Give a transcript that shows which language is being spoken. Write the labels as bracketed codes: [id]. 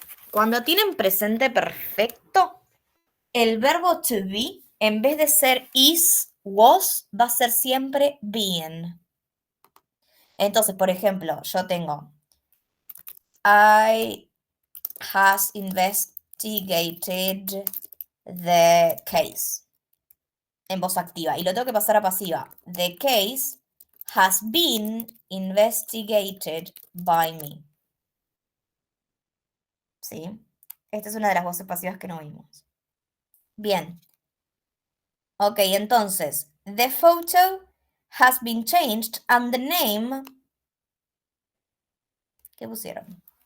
[es] Cuando tienen presente perfecto, el verbo to be, en vez de ser is, was, va a ser siempre been. Entonces, por ejemplo, yo tengo [en] I has investigated the case [es] en voz activa y lo tengo que pasar a pasiva. [en] The case has been investigated by me. [es] ¿Sí? Esta es una de las voces pasivas que no vimos. Bien. [en] Ok, entonces, the photo has been changed and the name... [es] ¿Qué pusieron?